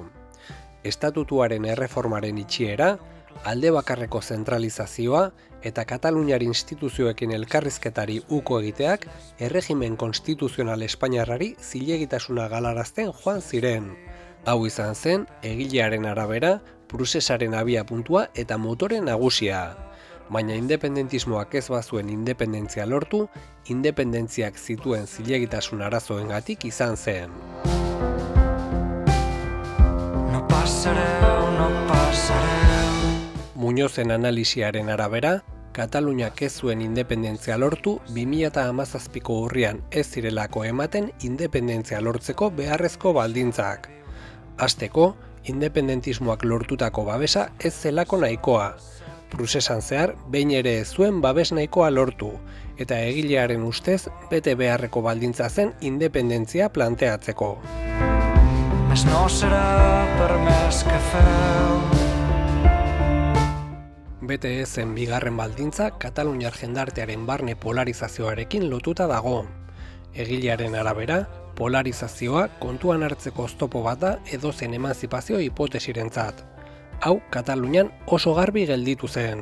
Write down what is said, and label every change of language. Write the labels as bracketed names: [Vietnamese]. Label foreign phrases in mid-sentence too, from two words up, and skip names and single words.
[Basque] Estatutuaren erreformaren itxiera, alde bakarreko zentralizazioa eta Kataluniar instituzioekin elkarrizketari uko egiteak erregimen konstituzional espainiarrari zilegitasuna galarazten joan ziren. Hau izan zen, egilearen arabera, Prusesaren abia puntua eta motore nagusia. Baina independentismoak ez bazuen independentzia lortu, independentziak zituen zilegitasun arazoengatik izan zen. [Catalan] No passareu, no passareu. [Basque] Muñozen analisiaren arabera, Kataluniak ez zuen independentzia lortu 2017ko urrian ez zirelako ematen independentzia lortzeko beharrezko baldintzak. Hasteko, independentismoak lortutako babesa ez zelako nahikoa. Prusesan zehar, behin ere ez zuen babes nahikoa lortu, eta egilearen ustez bete beharreko baldintza zen independentzia planteatzeko. [Catalan] Més no serà per més que feu. [Basque] Bete ezen bigarren baldintza Kataluniar jendartearen barne polarizazioarekin lotuta dago. Egilearen arabera, polarizazioa kontuan hartzeko oztopo bat da edozen emanzipazio hipotesirentzat. Hau Katalunian oso garbi gelditu zen.